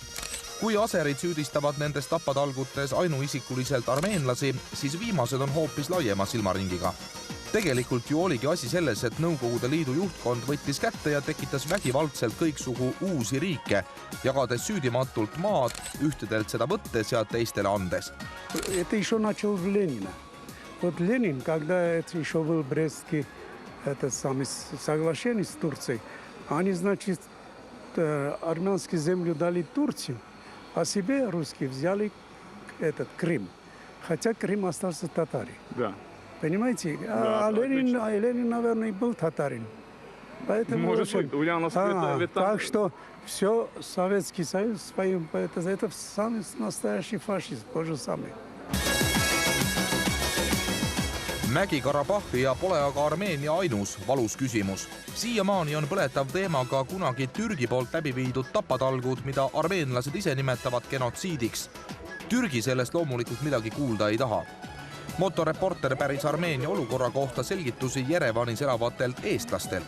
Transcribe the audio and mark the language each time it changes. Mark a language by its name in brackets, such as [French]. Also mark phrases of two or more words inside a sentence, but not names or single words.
[Estonian] Kui aserid süüdistavad nendes tapatalgutes ainuisikuliselt armeenlasi, siis viimased on hoopis laiema silmaringiga. Tegelikult ju oligi asi selles, et Nõukogude Liidu juhtkond võttis kätte ja tekitas vägivaldselt kõiksugu uusi riike, jagades süüdimatult maad, ühtedelt seda võttes ja teistele andes. [Russian] Это еще начал в Ленина. Вот Ленин, когда это еще был Брестский соглашение с Турцией, они, значит, армянскую землю дали Турции, а себе русские взяли этот Крым. Хотя Крым остался татарин. Да. Понимаете? Да, Ленин, наверное, был татарин. Поэтому Может быть, Ульяновск это Вьетнам. так что все Советский Союз своим, это самый настоящий фашизм, то же самое. [Estonian] Mägi-Karabahhi ja pole aga Armeenia ainus valus küsimus. Siiamaani on põletav teema ka kunagi Türgi poolt läbi viidud tapatalgud, mida armeenlased ise nimetavad genotsiidiks. Türgi sellest loomulikult midagi kuulda ei taha. Motoreporter päris Armeenia olukorra kohta selgitusi Jerevanis elavatelt eestlastelt.